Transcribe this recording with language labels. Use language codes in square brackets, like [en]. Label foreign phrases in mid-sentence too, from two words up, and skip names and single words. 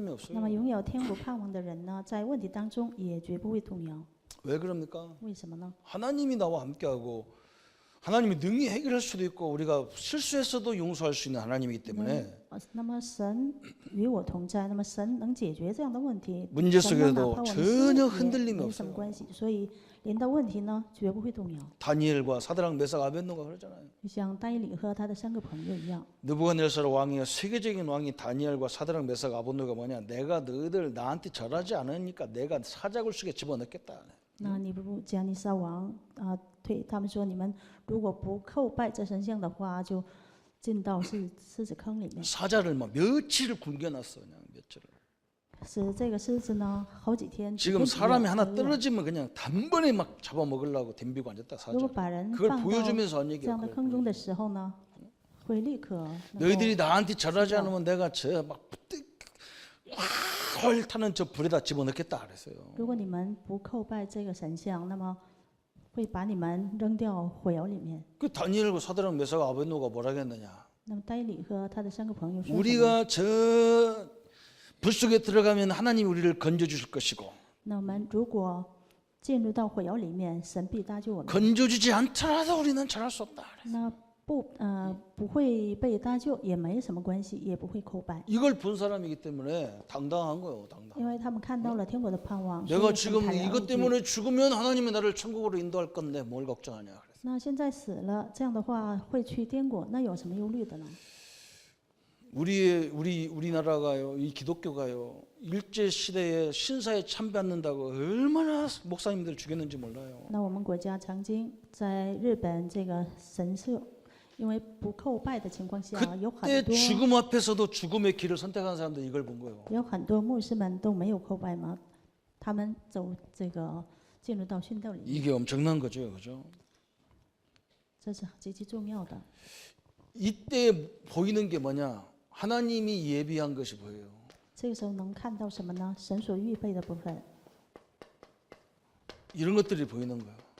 [zh] 那 [ko] 없어요. [zh] 么拥有天国盼望的人呢，在问题当中也绝不会动摇。 [ko] 왜 그럽니까? [zh] 为什么呢？ [ko] 하나님이 나와 함께하고 하나님이 능히 해결할 수도 있고 우리가 실수했어도 용서할 수 있는 하나님이기 때문에 [zh] 那么神与我同在，那么神能解决这样的问题。 [ko] 문제 [zh] 神呢，哪 [ko] 속에도 [zh] 怕我们 [ko] 전혀 [zh] 失误 [ko] 흔들림이 [zh] 也没什么 [ko] 없어요. [zh] 关系，所以临到问题呢，绝不会动摇。 [ko] 다니엘과 사드락 메삭 아벤노가 그러잖아요. [zh] 就像但以理和他的三个朋友一样， [ko] 느부갓네살 왕이 세계적인 왕이 다니엘과 사드락 메삭 아벤노가 뭐냐? 내가 너희들 나한테 절하지 않으니까 내가 사자굴 속에 집어넣겠다. [zh] 那尼布加尼撒王对他们说，你们如果不叩拜这神像的话，就进到狮子坑里面。 [ko] 사자를 막 며칠을 굶겨놨어 그냥 며칠을. [zh] 使这个狮子呢，好几天。 [ko] 지금 사람이 하나 떨어지면 그냥 단번에 막 잡아먹으려고 덤비고 앉았다 [zh] 如果 [ko] 사자. [zh] 把人 [ko] 그걸 [zh] 放到 [ko] 보여주면서 한 [zh] 这 [ko] 얘기야. [zh] 样的坑中的时候呢，会立刻能够 [ko] 너희들이 나한테 절하지 않으면 내가 저막 헐 타는 저 불에다 집어넣겠다 그랬어요. [zh] 如果你们不叩拜这个神像，那么会把你们扔掉火窑里面。 [ko] 그 다니엘과 사드락 메삭 아벤노가 뭐라 했느냐? [zh] 那么但以理和他的三个朋友说什么？ [ko] 우리가 저 불 속에 들어가면 하나님이 우리를 건져 주실 것이고 [zh] 那我们如果进入到火窑里面，神必搭救我们。 [ko] 건져 주지 않더라도 우리는 절할 수 없다. [zh] 那不会被搭救也没什么关系，也不会叩拜， [ko] 이걸 본 사람이기 때문에 당당한 거예요. 당당. [zh] 因为他们看到了天国的盼望。所以 [ko] 내가 [zh] 很 [ko] 지금 [zh] 坦然无 [ko] 이것 [zh] 惧 [ko] 때문에 죽으면 하나님이 나를 천국으로 인도할 건데 뭘 걱정하냐. 그래서 [zh] 那现在死了，这样的话会去天国，那有什么忧虑的呢？ [ko] 우리나라가요, 이 기독교가요, 일제 시대에 신사에 참배받는다고 얼마나 목사님들 죽였는지 몰라요. [zh] 那我们国家曾经在日本这个神社，因为不叩拜的情况下，有 [ko] 그때 [zh] 很多 [ko] 죽음 앞에서도 죽음의 길을 선택한 사람들 이걸 본 거예요. [zh] 有很多牧师们都没有叩拜吗？他们走这个进入到殉道里面， [ko] 이게 엄청난 거죠, 그죠? [zh] 这是极其重要的。 [ko] 이때 보이는 게 뭐냐? 하나님이 예비한 것이 보여요. [zh] 这个时候能看到什么呢？神所预备的部分， [ko] 이런 것들이 보이는 거예요.